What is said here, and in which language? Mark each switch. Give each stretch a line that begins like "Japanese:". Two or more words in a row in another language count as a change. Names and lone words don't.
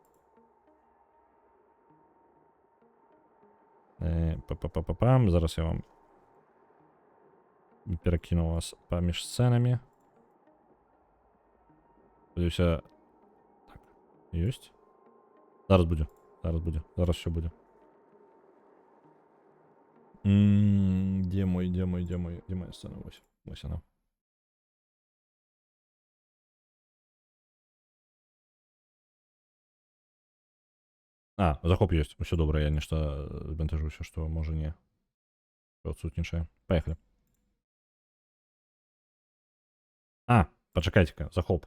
Belarusian: Па-па-па-па-пам, зараз я вам перакіну вас паміж сцэнамі. Спадзяюся... Так, ёсць. Зараз будзе, зараз все будзе.
Ukrainian: Де моя сцена? Ось она.
Belarusian: Захоп ёсць, усё добра, я нешта збентажуся, што можа не адсутнічае. Паехалі. Пачакайце-ка, захоп.